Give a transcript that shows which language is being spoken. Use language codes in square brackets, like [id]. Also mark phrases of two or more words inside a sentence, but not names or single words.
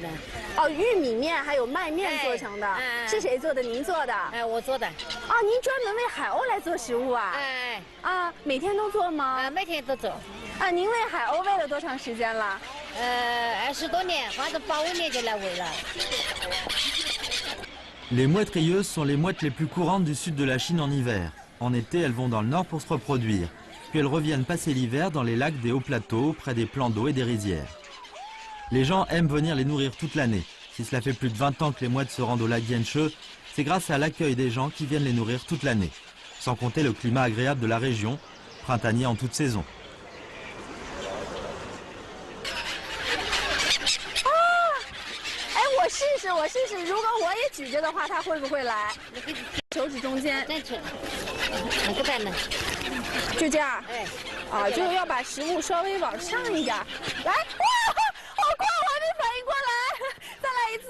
[zh] 哦，玉米面还有麦面做成的。是谁做的？您做的？哎，我做的。啊，您专门为海鸥来做食物啊？哎。啊，每天都做吗？每天都做。啊，您喂海鸥喂了多长时间了？20多年，反正85年就来喂了。 [fr] Les mouettes rieuses sont les mouettes les plus courantes du sud de la Chine en hiver. En été, elles vont dans le nord pour se reproduire. Puis elles reviennent passer l'hiver dans les lacs des hauts plateaux, près des plans d'eau et des rizières. Les gens aiment venir les nourrir toute l'année. Si cela fait plus de 20 ans que les mouettes se rendent au lac Dianche, c'est grâce à l'accueil des gens qui viennent les nourrir toute l'année. Sans compter le climat agréable de la région, printanier en toute saison. [zh] 我试试，如果我也举着的话，它会不会来？手指中间，不带呢，就这样。哎，啊，就是要把食物稍微往上一点。来，哇，好快，我还没反应过来，再来一次。